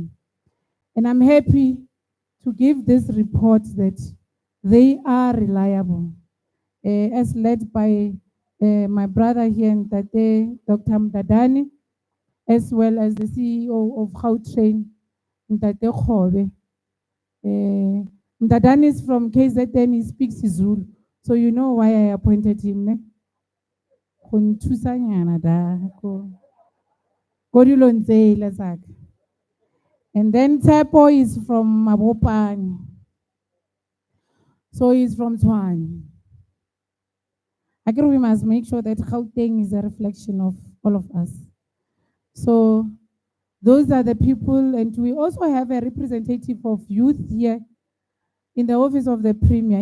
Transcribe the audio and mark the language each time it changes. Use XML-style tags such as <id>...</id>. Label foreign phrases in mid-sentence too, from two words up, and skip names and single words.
<en>And I'm happy to give this report that they are reliable, as led by my brother here in Tate, Dr. Mdadani, as well as the CEO of Gautrain, Tate Khobe. Mdadani is from KZN, he speaks Zulu. So you know why I appointed him, ne?</en> <tn>Go nthusanyana da, go dilo ntsele tsaka.</tn> <en>And then Tepo is from Mabopane. So he's from Tshwane. Again, we must make sure that Gauteng is a reflection of all of us. So those are the people, and we also have a representative of youth here in the office of the Premier.</en>